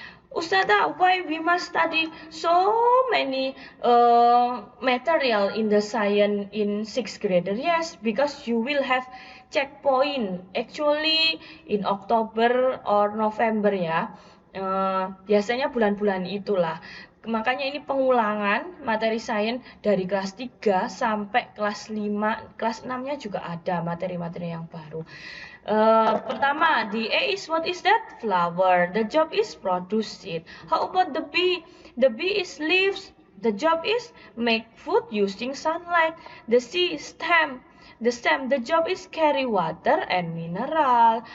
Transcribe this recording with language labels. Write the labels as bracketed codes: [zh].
[en] Ustazah, why we must study so many material in the science in 6th grader? Yes, because you will have checkpoint actually in October or November ya. [id] Biasanya bulan-bulan itulah. Makanya ini pengulangan materi sains dari kelas 3 sampai kelas 5, kelas 6-nya juga ada materi-materi yang baru. [en] Pertama, the A is what is that? Flower. The job is produce it. How about the B? The B is leaves. The job is make food using sunlight. The C is stem. The stem, the job is carry water and mineral.